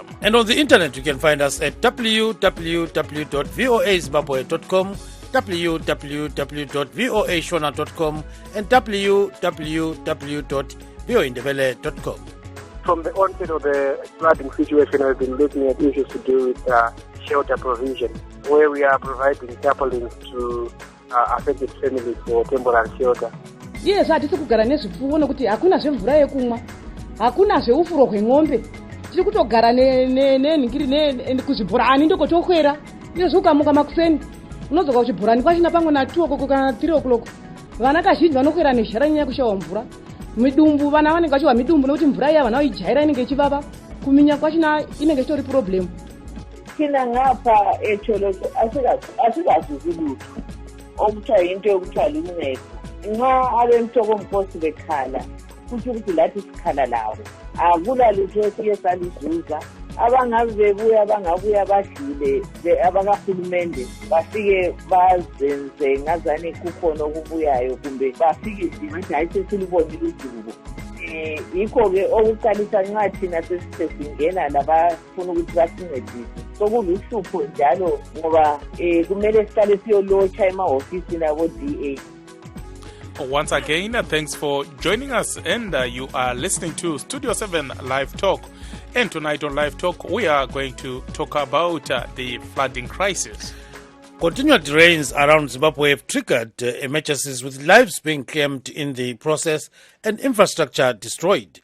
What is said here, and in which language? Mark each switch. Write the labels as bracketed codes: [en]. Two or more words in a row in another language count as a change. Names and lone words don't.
[en] And on the internet, you can find us at www.voazimbabwe.com, www.voashona.com, and www.voindebele.com. From the onset of the flooding situation, we've been looking at issues to do with shelter provision, where we are providing tarpaulins to affected families for temporary shelter. Yes, [sn] hatisi kugara nezvipfuwo nokuti hakuna zvemvura yekumwa, hakuna zveufuro hweng'ombe. Tiri kutogara nenhingiri kuzvibhorani ndokotokwera. Iyo zvokamuka makuseni. Unozoka kuchibhorani kwachina pamwe na 2 o'clock kana 3 o'clock. Vana kazhinji vanokwera nezhara nyaya kushawa mvura. Midumbu vana vanenge vachiwa midumbu nokuti mvura iya vana vachijaira inenge ichivava. Kuminya kwachina inenge ichitori problem. [nd] Thina ngapha echoloto asikazuzi lutho okuthiwa into yokuthwala uncedo nxa abemthokomkhosi bekhala kusho ukuthi lathi sikhala lawo akula lutho esike salizuza. Abangabe bebuya bangabuya badlule abakahulumende bafike bazenze ngazane kukhona okubuyayo kumbe bafike bathi hayi sesilibonile udubo. Yikho-ke okuqalisa nxa thina sesingena labafuna ukuthi basincedise sokuluhlupho njalo ngoba kumele siqale siyolotsha emahofisini abo-DA. [en] Once again, thanks for joining us, and you are listening to Studio 7 Live Talk. And tonight on Live Talk, we are going to talk about the flooding crisis. Continued rains around Zimbabwe have triggered emergencies, with lives being claimed in the process and infrastructure destroyed.